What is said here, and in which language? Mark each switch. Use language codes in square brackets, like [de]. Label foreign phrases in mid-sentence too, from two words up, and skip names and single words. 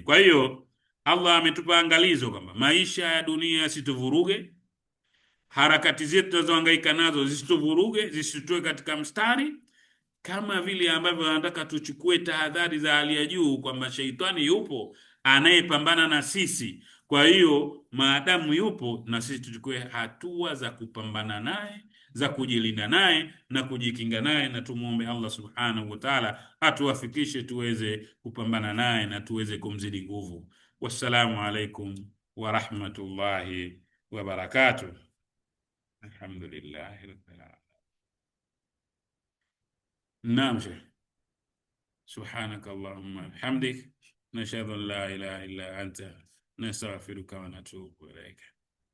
[sw] Kwa hiyo Allah ametupa angalizo kwamba maisha ya dunia yasituvuruge, harakati zetu tunazohangaika nazo zisituvuruge, zisitutoe katika mstari, kama vile ambavyo anataka tuchukue tahadhari za hali ya juu kwamba sheitani yupo anayepambana na sisi. Kwa hiyo maadamu yupo, na sisi tuchukue hatua za kupambana naye, za kujilinda naye na kujikinga naye, na tumuombe Allah [ar] سبحانه وتعالى [sw] atuwafikishe tuweze kupambana naye na tuweze kumzidi nguvu. [ar] السلام عليكم ورحمة الله وبركاته. الحمد لله رب العالمين. Naam Sheikh. سبحانك اللهم وبحمدك، أشهد أن لا إله إلا أنت، أستغفرك وأتوب إليك.